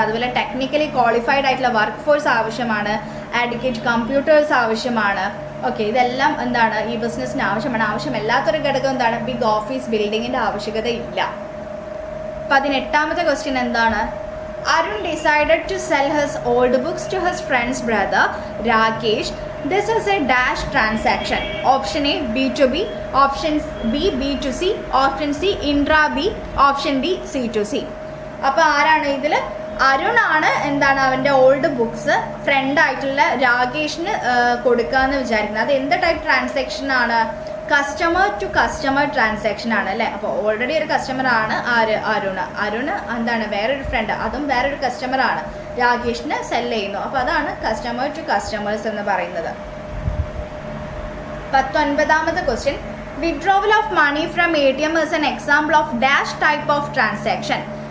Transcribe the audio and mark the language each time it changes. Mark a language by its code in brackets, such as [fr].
[ml] അതുപോലെ technically qualified ആയിട്ടുള്ള work force ആവശ്യമാണ്, ആഡിക്വേറ്റ് കമ്പ്യൂട്ടേഴ്സ് ആവശ്യമാണ്. ഓക്കെ, ഇതെല്ലാം എന്താണ് ഈ ബിസിനസ്സിന് ആവശ്യമാണ്. ആവശ്യമില്ലാത്തൊരു ഘടകം എന്താണ്, ബിഗ് ഓഫീസ് ബിൽഡിങ്ങിൻ്റെ ആവശ്യകത ഇല്ല. [en] 18ാമത്തെ ക്വസ്റ്റ്യൻ എന്താണ്, Arun decided to sell his old books to his friends brother Rakesh. This is a dash transaction. Option A B2B, option B B2C, option C intra B, option D C2C. [ml] അപ്പോൾ ആരാണ് ഇതിൽ, അരുണാണ് എന്താണ് അവൻ്റെ old books ഫ്രണ്ടായിട്ടുള്ള രാകേഷിന് കൊടുക്കുക എന്ന് വിചാരിക്കുന്നത്. അത് എന്ത് ടൈപ്പ് ട്രാൻസാക്ഷൻ ആണ്, കസ്റ്റമർ ടു കസ്റ്റമർ ട്രാൻസാക്ഷൻ ആണ് അല്ലേ. അപ്പോൾ ഓൾറെഡി ഒരു കസ്റ്റമറാണ് അരുണ് എന്താണ് വേറൊരു ഫ്രണ്ട്, അതും വേറൊരു കസ്റ്റമറാണ്, രാകേഷിന് സെല് ചെയ്യുന്നു. അപ്പോൾ അതാണ് കസ്റ്റമർ ടു കസ്റ്റമേഴ്സ് എന്ന് പറയുന്നത്. 19ാമത്തെ question. [en] Withdrawal of money from ATM is an example of dash type of transaction.